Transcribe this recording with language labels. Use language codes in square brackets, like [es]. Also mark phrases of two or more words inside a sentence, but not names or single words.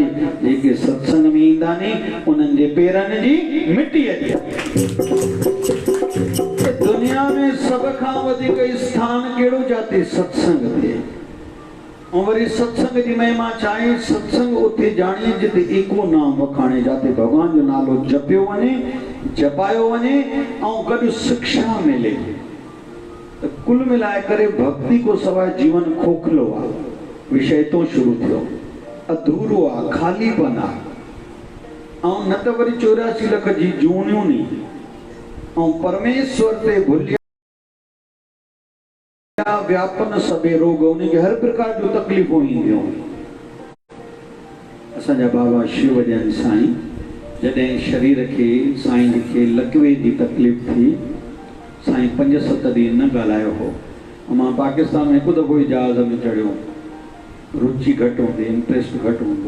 [sd] जेके सत्संग में ईंदा नी उन्हनि जे पेरनि जी मिटी अचे। दुनिया में सभ खां वधीक स्थान कहिड़ो जाते सत्संग थिए? ऐं वरी सत्संग जी महिमा छा आहे? सत्संग उते जाणे जिते एको नाम वखाणे, जाते भॻवान जो नालो जपियो वञे, जपायो वञे ऐं गॾु शिक्षा मिले। त कुल मिलाए करे भक्ति को सवाइ जीवन खोखलो आहे, विषय तो शुरू थियो, अधूरो आहे, खालीपन आहे। ऐं न त वरी 84 लख जी जूनियूं नी, ऐं परमेश्वर ते भुलिया व्यापन सबे रोग, उनखे हर प्रकार जो तकलीफ़ूं ईंदियूं। असांजा बाबा शिवजन साईं जॾहिं शरीर खे साईं खे लकवे जी तकलीफ़ थी, साईं 5-7 ॾींहं न ॻाल्हायो हो। मां पाकिस्तान में हिकु दफ़ो ई जहाज़ में चढ़ियो, रुचि घटि हूंदी, इंट्रस्ट घटि हूंदो।